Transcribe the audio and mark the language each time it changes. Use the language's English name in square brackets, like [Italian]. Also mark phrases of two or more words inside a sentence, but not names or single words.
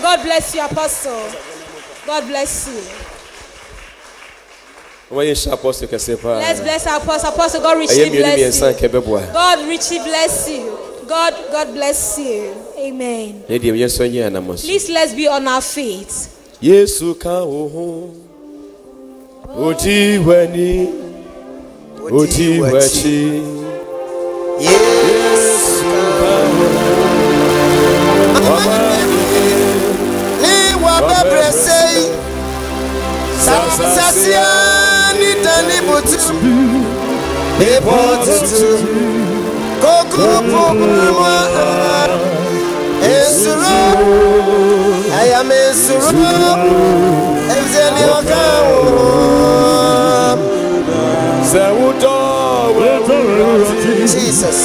[English] God bless you, Apostle. God bless you. Let's bless our apostle. Apostle, God richly bless you. God richly bless you. God bless you. Amen. Please, let's be on our feet. Yesu ka oho oti wani oti wachi Yesu ka ni wa bebre sei sasia ni tani butu e potu koko pomwa esuro ayame esuro ezeni okawo Zawuto Jesus